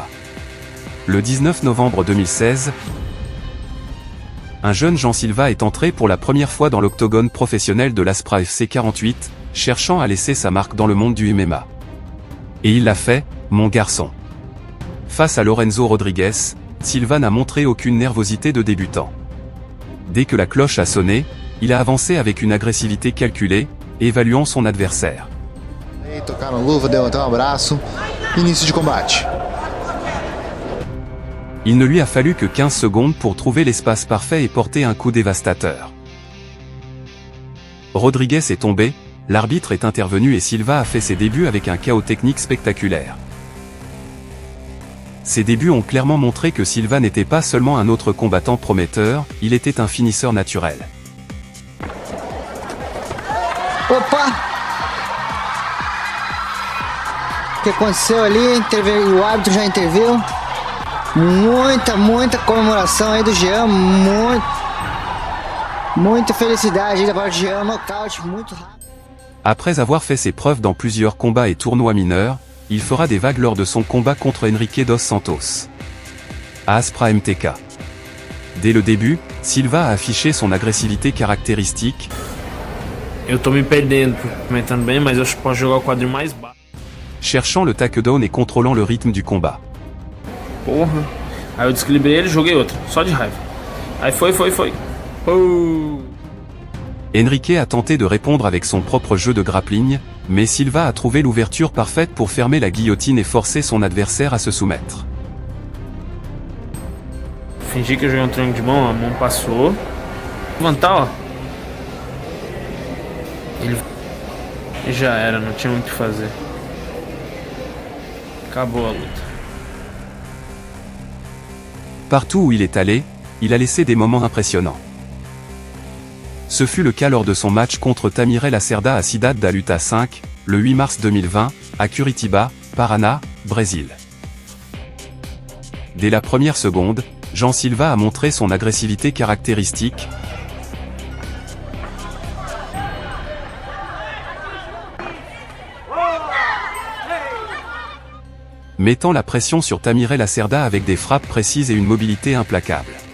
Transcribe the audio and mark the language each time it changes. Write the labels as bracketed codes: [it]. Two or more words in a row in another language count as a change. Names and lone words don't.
[fr] Le 19 novembre 2016, un jeune Jean Silva est entré pour la première fois dans l'octogone professionnel de l'Aspra FC 48, cherchant à laisser sa marque dans le monde du MMA. Et il l'a fait, mon garçon. Face à Lorenzo Rodrigues, Silva n'a montré aucune nervosité de débutant. Dès que la cloche a sonné, il a avancé avec une agressivité calculée, évaluant son adversaire. [pt] Tocar na luva, deu até abraço. Início de combate. [fr] Il ne lui a fallu que 15 secondes pour trouver l'espace parfait et porter un coup dévastateur. Rodrigues est tombé, l'arbitre est intervenu et Silva a fait ses débuts avec un KO technique spectaculaire. Ses débuts ont clairement montré que Silva n'était pas seulement un autre combattant prometteur, il était un finisseur naturel. [pt] Opa! O que aconteceu ali? O árbitro já interviu. Muita comemoração aí do Jean. Muita felicidade aí da parte do Jean. Nocaute muito rápido. [fr] Après avoir fait ses preuves dans plusieurs combats et tournois mineurs, il fera des vagues lors de son combat contre Henrique dos Santos à Aspra MTK. Dès le début, Silva a affiché son agressivité caractéristique. [pt] Eu tô me perdendo, comentando bem, mas eu posso jogar o quadril mais baixo. [fr] Cherchant le takedown et contrôlant le rythme du combat. [pt] Porra. Aí eu desequilibrei ele e joguei outro, só de raiva. Aí foi. [fr] Henrique a tenté de répondre avec son propre jeu de grappling, mais Silva a trouvé l'ouverture parfaite pour fermer la guillotine et forcer son adversaire à se soumettre. [pt] Fingi que eu joguei um triângulo de mão, a mão passou. Levantar, ó. Ele já era, não tinha muito o que fazer. Acabou a luta. [fr] Partout où il est allé, il a laissé des moments impressionnants. Ce fut le cas lors de son match contre Tamire Lacerda à Cidade da Luta 5, le 8 mars 2020, à Curitiba, Paraná, Brésil. Dès la première seconde, Jean Silva a montré son agressivité caractéristique, mettant la pression sur Tamire Lacerda avec des frappes précises et une mobilité implacable.